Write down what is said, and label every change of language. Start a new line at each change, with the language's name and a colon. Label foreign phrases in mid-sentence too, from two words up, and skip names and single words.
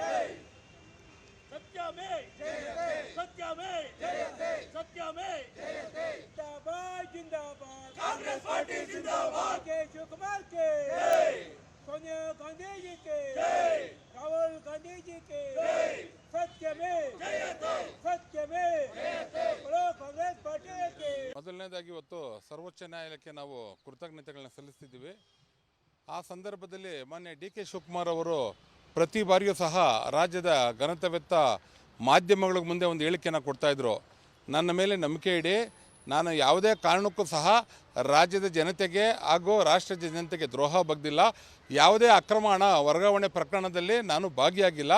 Hindi: सत्य में जिंदाबाद कांग्रेस पार्टी जिंदाबाद के शिवकुमार के सोनिया गांधी जी के राहुल गांधी जी के सत्य में बोलो कांग्रेस पार्टी के
Kannada: ಮೊದಲನೇದಾಗಿ ಇವತ್ತು ಸರ್ವೋಚ್ಚ ನ್ಯಾಯಾಲಯಕ್ಕೆ ನಾವು ಕೃತಜ್ಞತೆಗಳನ್ನು ಸಲ್ಲಿಸ್ತಿದ್ದೀವಿ. ಆ ಸಂದರ್ಭದಲ್ಲಿ ಮಾನ್ಯ ಡಿ.ಕೆ. ಶಿವಕುಮಾರ್ ಅವರು ಪ್ರತಿ ಬಾರಿಯೂ ಸಹ ರಾಜ್ಯದ ಘನತೆವೆತ್ತ ಮಾಧ್ಯಮಗಳ ಮುಂದೆ ಒಂದು ಹೇಳಿಕೆಯನ್ನು ಕೊಡ್ತಾಯಿದ್ರು. ನನ್ನ ಮೇಲೆ ನಂಬಿಕೆ ಇಡಿ, ನಾನು ಯಾವುದೇ ಕಾರಣಕ್ಕೂ ಸಹ ರಾಜ್ಯದ ಜನತೆಗೆ ಹಾಗೂ ರಾಷ್ಟ್ರದ ಜನತೆಗೆ ದ್ರೋಹ ಬಗ್ದಿಲ್ಲ, ಯಾವುದೇ ಅಕ್ರಮ ಹಣ ವರ್ಗಾವಣೆ ಪ್ರಕರಣದಲ್ಲಿ ನಾನು ಭಾಗಿಯಾಗಿಲ್ಲ.